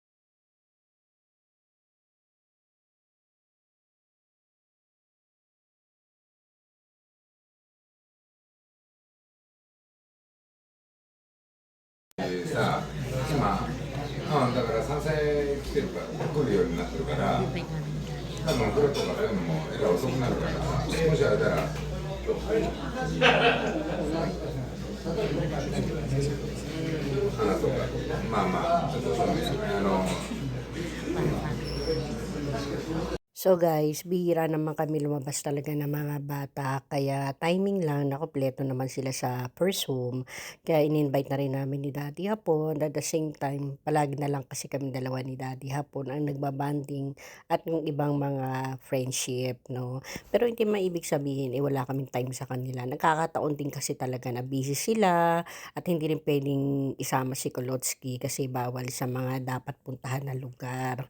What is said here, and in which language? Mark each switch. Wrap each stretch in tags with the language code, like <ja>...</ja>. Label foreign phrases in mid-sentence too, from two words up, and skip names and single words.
<ja>さ、今、だから山菜来てるから来るようになってるから、多分これとかそういうのもえらい遅くなるから、もしあれたら。花とか、まあまあ、ちょっとそうね、</ja> <tl>So guys, bihira naman kami lumabas talaga ng mga bata, kaya timing lang, nakumpleto naman sila sa first home. Kaya in-invite na rin namin ni Daddy hapon.</tl> <en>At the same time,</en> <tl>palagi na lang kasi kami dalawa ni Daddy hapon ang nagbabanding at yung ibang mga friendship, no? Pero hindi maibig sabihin, wala kaming time sa kanila. Nagkakataon din kasi talaga na busy sila at hindi rin pwedeng isama si Kolotsky kasi bawal sa mga dapat puntahan na lugar.</tl>